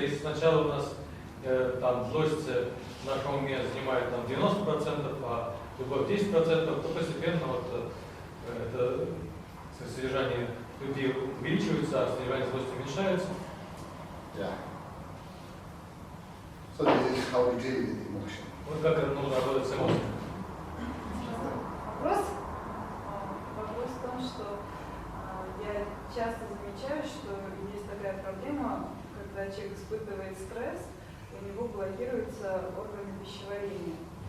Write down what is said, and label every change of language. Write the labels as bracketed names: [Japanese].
[Russian] Если сначала у нас злость в нашем уме занимает 90%, а любовь 10%, то постепенно это содержание любви увеличивается, а содержание злости уменьшается. [English] Yeah. So this is how we deal with emotion. [Russian] Вот как это нужно работать с эмоциями. Вопрос? Вопрос в том, что я часто замечаю, что есть такая проблема, когда человек испытывает стресс, у него блокируются органы пищеварения.